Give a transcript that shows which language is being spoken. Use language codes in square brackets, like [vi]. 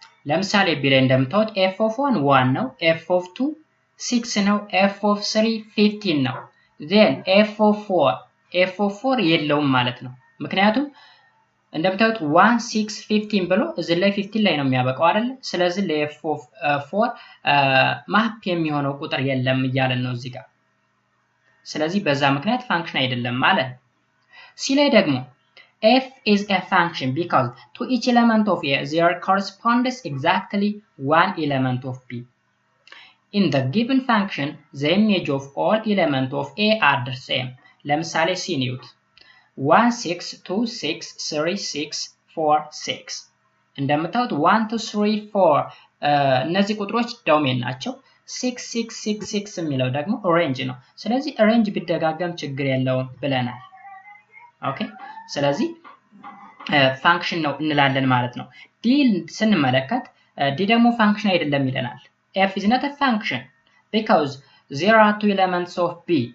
[am] ለምሳሌ B ላይ እንደምታዩት f of 1 1 ነው f of 2 6 ነው f of 3 15 ነው then f of 4 የለውም ማለት ነው። ምክንያቱም እንደምታዩት 1 6 15 ብሎ እዚህ ላይ 15 ላይ ነው የሚያበቃው አይደል? ስለዚህ ለf of 4 ማፕ የሚሆነው ቁጥር የለም እያለን ነው እዚህ ጋር። ስለዚህ በዛ ምክንያት ፋንክሽን አይደለም ማለት ነው። C ላይ ደግሞ [en] f is a function because to each element of A there corresponds exactly one element of B. In the given function the image of all elements of A are the same. [am] ለምሳሌ C ኒውት 1 6 2 6 3 6 4 6 እንደምታዩት 1 2 3 4 እነዚህ ቁጥሮች ዶሜን ናቸው 6 6 6 6 የሚለው ደግሞ ሬንጅ ነው። ስለዚህ ሬንጅ ቢደጋገም ችግር የለውም ብለናል። ኦኬ ስለዚህ ፋንክሽን ነው እንላለን ማለት ነው። ዲ ስንመለከት ዲ ደግሞ ፋንክሽን አይደለም ይለናል። [en] f is not a function because there are two elements of B